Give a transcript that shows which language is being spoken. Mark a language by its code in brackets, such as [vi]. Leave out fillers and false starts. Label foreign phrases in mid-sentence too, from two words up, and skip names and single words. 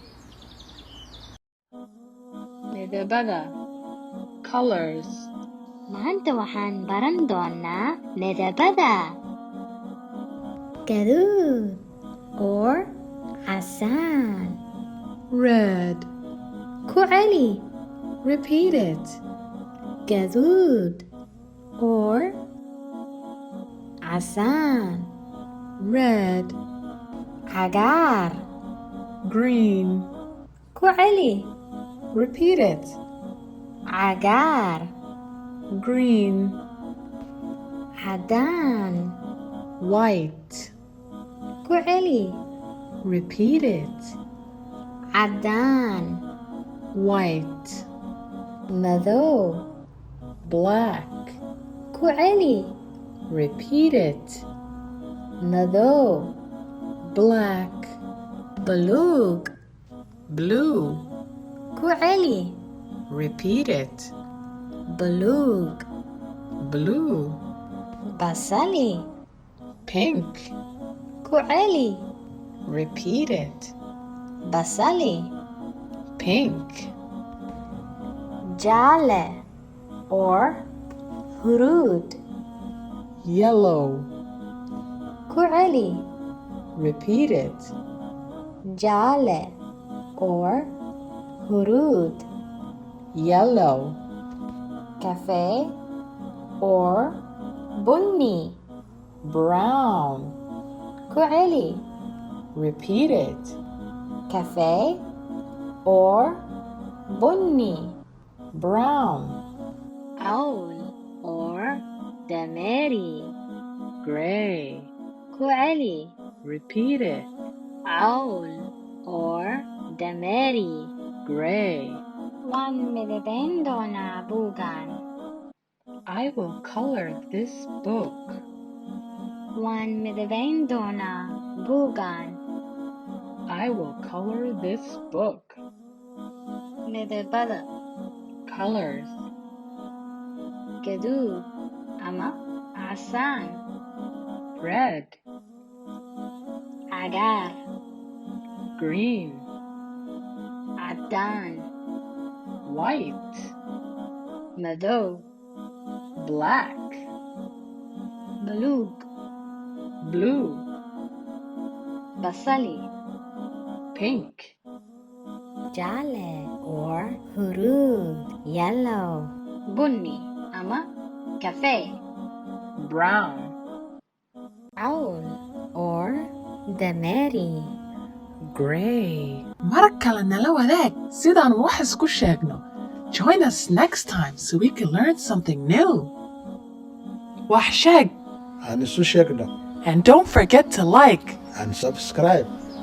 [so] midabada colors Maanta waxaan baran doonaa midabada gaduud or casaan. [en] red [so] Ku celi [en] repeat it [so] gaduud or casaan. [en] red [so] Cagaar. [en] green [so] Ku celi [en] repeat it [so] cagaar. [en] green [so] Cadaan. [en] white [so] Ku celi [en] repeat it [so] cadaan. [en] white [so] Madow. [en] black [so] Ku celi [en] repeat it [so] madow. [en] black [so] Buluug. [en] blue [so] Ku celi [en] repeat it [so] buluug. [en] blue [so] Basali. [en] pink [so] Ku celi [en] repeat it [so] basali. [en] pink [so] Jaale or huruud. [en] yellow [so] Ku celi [en] repeat it [so] jaale or huruud. [en] yellow [so] Cafe or bunni. [en] brown [so] Ku celi [en] repeat it [so] cafe or bunni. [en] brown [so] Owl or dameeri. [en] gray [so] Ku celi [en] repeat it [so] owl or dameeri. [en] gray [so] Waan midabayn doonaa buugaan. [en] I will color this book [so] Waan midabayn doonaa buugaan. [en] I will color this book [so] Midabada [en] colors [so] gaduud ama casaan. [en] red [so] Cagaar. [en] green [so] Cadaan. [en] white [so] Madow. [en] black [so] Buluug. [en] blue [so] Basali. [en] pink [so] Jaale or huruud. Yellow. Bunni ama cafe. [en] brown [so] Owl or dameeri. [en] gray [so] mar kale nala wadaag sidaan wax isku sheegno. [en] Join us next time so we can learn something new. [so] Wax sheeg, aan isu sheegno [en] and don't forget to like. and subscribe